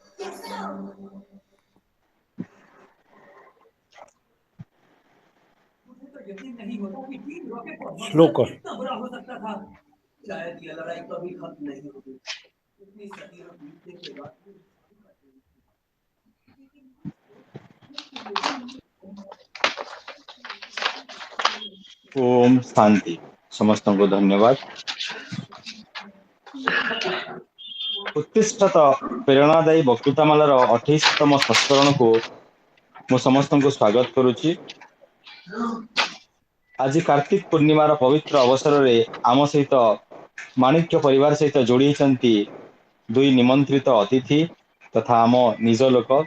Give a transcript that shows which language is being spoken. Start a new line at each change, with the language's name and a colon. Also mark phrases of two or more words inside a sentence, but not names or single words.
Hindi: मुझे तो यकीन नहीं होता कि 3 रॉकेट का हमला इतना बुरा हो सकता था। शायद ये लड़ाई कभी खत्म नहीं होगी। इतनी सदियों बीतने के बाद ओम शांति।
Odia: ସମସ୍ତଙ୍କୁ ଧନ୍ୟବାଦ। ଉତ୍ତିଷ୍ଠତ ପ୍ରେରଣାଦାୟୀ ବକ୍ତୃତାମାଳାର 28ତମ ସଂସ୍କରଣକୁ ମୁଁ ସମସ୍ତଙ୍କୁ ସ୍ୱାଗତ କରୁଛି। ଆଜି କାର୍ତ୍ତିକ ପୂର୍ଣ୍ଣିମାର ପବିତ୍ର ଅବସରରେ ଆମ ସହିତ ମାଣିକ୍ୟ ପରିବାର ସହିତ ଯୋଡ଼ି ହୋଇଛନ୍ତି 2 ନିମନ୍ତ୍ରିତ ଅତିଥି ତଥା ଆମ ନିଜ ଲୋକ।